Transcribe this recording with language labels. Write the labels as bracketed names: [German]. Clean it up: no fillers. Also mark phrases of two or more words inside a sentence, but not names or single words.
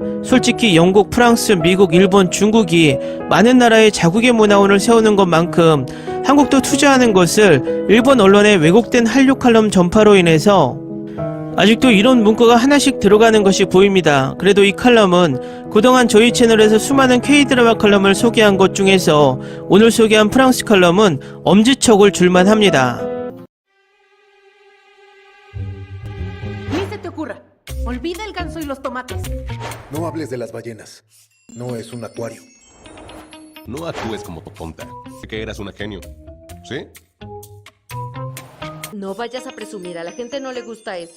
[Korean] 솔직히 영국, 프랑스, 미국, 일본, 중국이 많은 나라의 자국의 문화원을 세우는 것만큼 한국도 투자하는 것을 일본 언론의 왜곡된 한류 칼럼 전파로 인해서 아직도 이런 문구가 하나씩 들어가는 것이 보입니다. 그래도 이 칼럼은 그동안 저희 채널에서 수많은 K드라마 칼럼을 소개한 것 중에서 오늘 소개한 프랑스 칼럼은 엄지척을 줄만 합니다. [Spanish] Ni se te ocurra. Olvida el ganso y los tomates. No hables de las ballenas. No es un acuario. No actúes como tonta, que eras una genio. ¿Sí? No vayas a presumir, a la gente no le gusta eso.